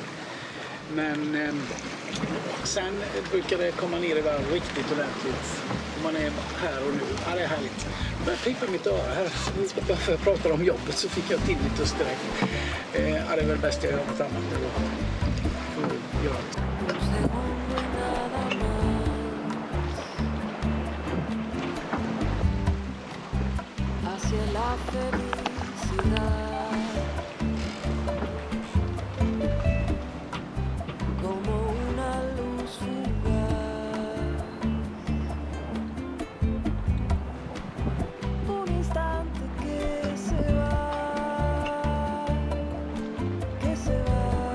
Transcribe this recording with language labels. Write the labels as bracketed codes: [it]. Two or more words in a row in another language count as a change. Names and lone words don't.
[sv] Men sen brukar det komma ner i varv riktigt ordentligt. Om man är här och nu. Ja, det är härligt. Jag börjar klippa mitt öra här. Varför jag pratar om jobbet så fick jag till lite direkt. Ja, det är väl bäst jag gör något annat nu då. Får göra det. [es] La felicidad como una luz fugaz, un instante que se va, que se va.